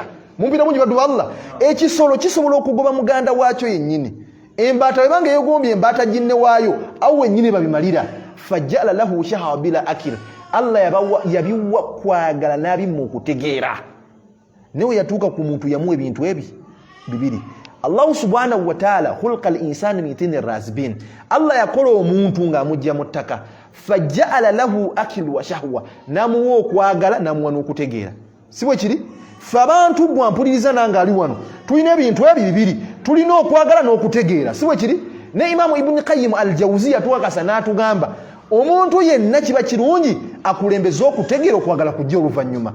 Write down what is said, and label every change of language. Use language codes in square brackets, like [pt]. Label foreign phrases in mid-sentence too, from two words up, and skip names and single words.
[lg] Mumpita mungi baddu Allah, ekisolo kisobola okugoba muganda waakyo yennyini. Embaata webanga yegombye embaata ginne waayo awo wennyini babimalira. [ar] فجعل له شهوة بلا عقل, [lg] Allah yabiwa kwagala n'abimma okutegeera. Newe yatuuka ku muntu yamu ebintu bibiri. [ar] الله سبحانه وتعالى خلق الإنسان من طين لازب, Allah [lg] yakola omuntu ng'amujja mu ttaka. [ar] فجعل له عقل وشهوة, [lg] namuwa okwagala namuwa n'okutegeera. Si bwe kiri? Ffe abantu bwampuliriza nange ali wano tulina ebintu bibiri, tulina okwagala n'okutegeera. Si bwe kiri? Ne Imamu Ibn Qayyim al-Jawziyya tuwakasa n'atugamba omuntu yenna kiba kirungi akulembeza okutegeera okwagala kujja oluvannyuma.